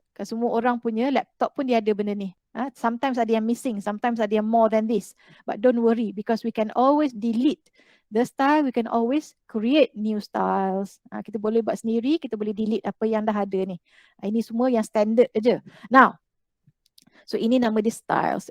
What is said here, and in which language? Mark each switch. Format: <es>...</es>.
<ms>Semua orang punya laptop pun dia ada benda ni.</ms> <en>Sometimes</en> <ms>ada yang</ms> <en>missing, sometimes ada yang more than this. But don't worry, because we can always delete the style, we can always create new styles.</en> <ms>Kita boleh buat sendiri, kita boleh delete apa yang dah ada ni. Ini semua yang standard aja. Now, so ini nama dia styles.</ms>